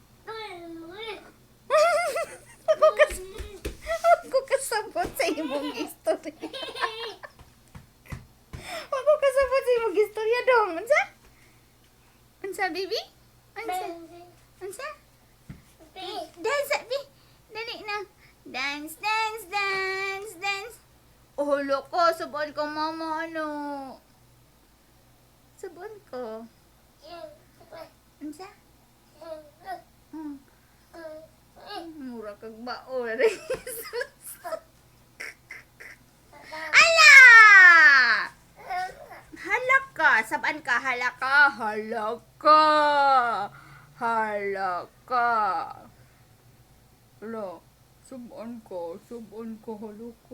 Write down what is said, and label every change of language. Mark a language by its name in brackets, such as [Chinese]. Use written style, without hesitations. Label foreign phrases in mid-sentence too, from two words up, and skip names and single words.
[Cebuano] Ako kasabot sa imong istorya. Ako kasabot sa imong istorya dong. Unsa? Unsa, baby? Unsa? Unsa? Dance, Bi. Dali na. [English] Dance, dance, dance, dance. [Cebuano] Oh, loko. Sabuan ko, mama, ano. Sabuan ko. Unsa? Mura kag bao. Ala! Halaka. Saban ka, halaka. Halaka. Halaka. Ala. Saban ka, halaka.